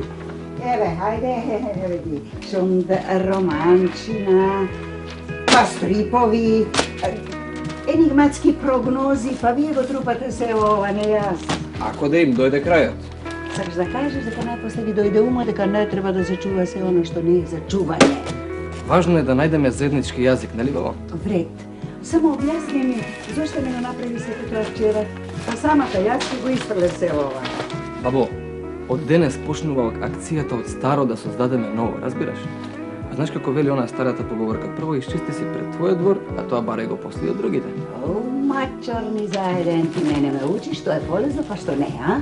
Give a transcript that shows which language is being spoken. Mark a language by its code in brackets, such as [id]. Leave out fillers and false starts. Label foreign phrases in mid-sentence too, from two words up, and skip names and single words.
[mk] Еве, хајде, види, шунд романчина, па стрипови, енигматски прогнози, па ви го трупате се ова, не јас. Ако да им дојде крајат. Сакаш да кажеш дека најпосле дојде умо, дека не треба да зачува се оно што није за чување. Важно је да најдеме заеднички јазик, не ли бабо? Вред. Само објасни ми, зашто ме не направи се то вчера? Pa самата јас ќе го испрлев селова. Бабо, од денес почнува акцијата од старо да создадеме ново, разбираш? А знаеш како вели она старата поговорка, прво исчисти си пред твојот двор, а тоа баре го после од другите. Мачорни заеден, ти мене ме учиш, што е полезно, па што не, а?